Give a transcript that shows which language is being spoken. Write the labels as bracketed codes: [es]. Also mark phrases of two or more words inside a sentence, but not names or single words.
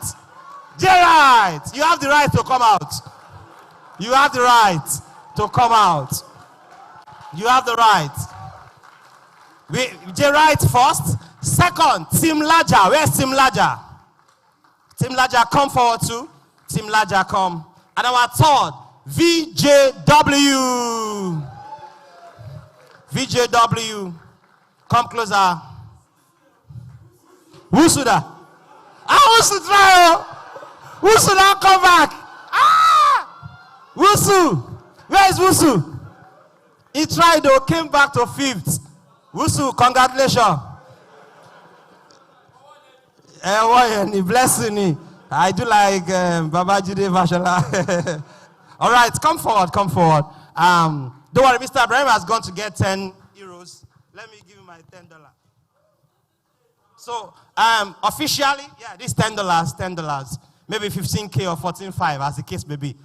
[en] Gerard, you have the right to come out. You have the right to come out. You have the right. Gerard first. Second, Team Laja. Where's Team Laja? Team Laja, come forward too. Team Laja, come. And our third, VJW. VJW. Come closer. Wusuda. Wusu try. Wusu now come back. Wusu. Where is Wusu? He tried though, came back to 5th. Wusu, congratulations. Blessing. I do like Babajide Vashala. All right, come forward. Don't worry, Mr. Ibrahim has gone to get 10 euros. Let me give you my $10. So, officially, yeah, this $10. Maybe 15K or 14.5, as the case may be.